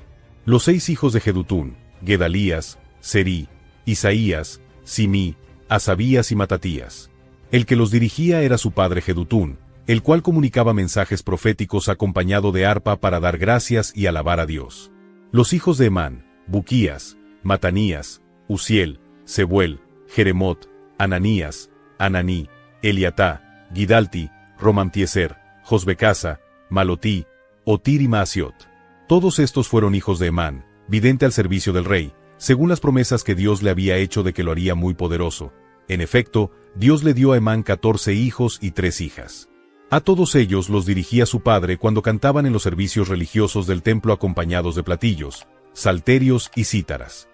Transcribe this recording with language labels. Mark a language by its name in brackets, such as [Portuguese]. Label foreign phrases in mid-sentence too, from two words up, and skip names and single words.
[Spanish] Los 6 hijos de Jedutún, Gedalías, Serí, Isaías, Simí, Asabías y Matatías. El que los dirigía era su padre Jedutún, el cual comunicaba mensajes proféticos acompañado de arpa para dar gracias y alabar a Dios. Los hijos de Emán, Buquías, Matanías, Uziel, Sebuel, Jeremot, Ananías, Ananí, Eliatá, Gidalti, Romamtieser, Josbecasa, Malotí, Otir y Maasiot. Todos estos fueron hijos de Emán, vidente al servicio del rey, según las promesas que Dios le había hecho de que lo haría muy poderoso. En efecto, Dios le dio a Emán 14 hijos y 3 hijas. A todos ellos los dirigía su padre cuando cantaban en los servicios religiosos del templo acompañados de platillos, salterios y cítaras.